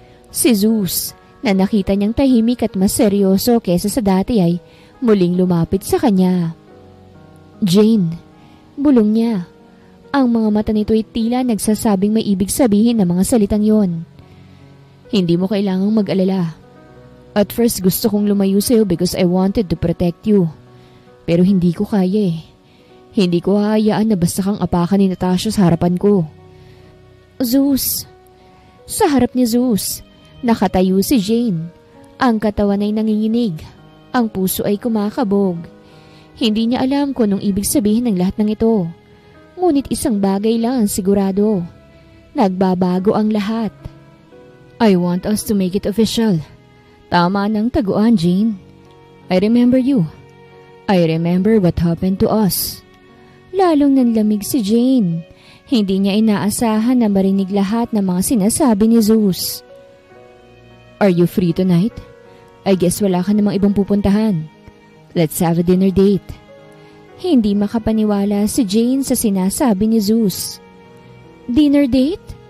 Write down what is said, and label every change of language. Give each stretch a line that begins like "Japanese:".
Filipino: Si Zeus, na nakita niyang tahimik at mas seryoso kesa sa dati ay muling lumapit sa kanya. Jane, bulong niya. Ang mga mata nito ay tila nagsasabing may ibig sabihin ng mga salitang yon. Hindi mo kailangang mag-alala.
English: At first
Filipino: gusto kong lumayo sa'yo
English: because I wanted to protect you.
Filipino: Pero hindi ko kaya eh. Hindi ko hahayaan na basta kang apakan ni Natasha sa harapan ko. Zeus. Sa harap ni Zeus, nakatayo si Jane. Ang katawan ay nanginginig. Ang puso ay kumakabog. Hindi niya alam kung anong ibig sabihin ng lahat ng ito. Ngunit isang bagay lang ang sigurado. Nagbabago ang lahat.
English: I want us to make it official.
Filipino: Tama ng taguan,
English: Jane. I remember you. I remember what happened to us.
Filipino: Lalong nanlamig si Jane. Hindi niya inaasahan na marinig lahat ng mga sinasabi ni Zeus.
English: Are you free tonight? I guess
Filipino: wala ka namang ibang pupuntahan.
English: Let's have a dinner date.
Filipino: Hindi makapaniwala si Jane sa sinasabi ni Zeus. Dinner date?